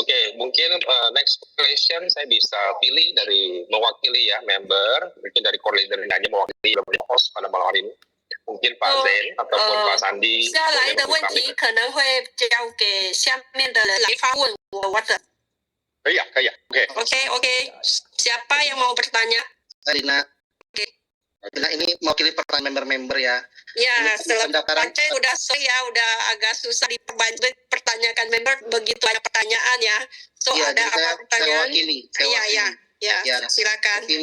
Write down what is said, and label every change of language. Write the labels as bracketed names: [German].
[Indonesian] Oke, mungkin next question saya bisa pilih dari mewakili ya member, mungkin dari core leader ini aja mewakili host pada malam hari ini. Mungkin Pak Zen ataupun Pak Sandi. [Chinese] 下来的问题可能会交给下面的人来发问我的。可以啊。 [Indonesian] Oke. Siapa yang mau bertanya? Rina. Oke. Rina ini mewakili pertanyaan member ya. Ya, setelah pendaftaran udah agak susah dipertanyakan member, begitu banyak pertanyaan ya. So ya, ada apa pertanyaan? Iya, silakan.